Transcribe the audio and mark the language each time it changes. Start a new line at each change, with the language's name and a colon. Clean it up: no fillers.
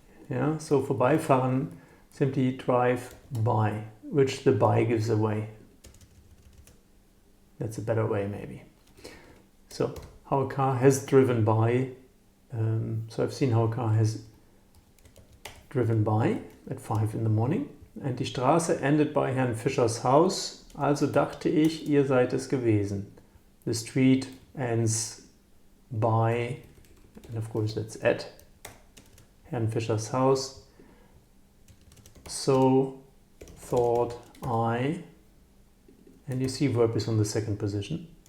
English: Yeah, so vorbeifahren, simply drive by, which the by gives away. That's a better way maybe. So how a car has driven by, so I've seen how a car has driven by at 5 in the morning.
German: And die Straße endet bei Herrn Fischers Haus. Also dachte ich, ihr seid es gewesen.
English: The street ends by, and of course that's at,
German: Herrn Fischers Haus.
English: So thought I, and you see verb is on the second position.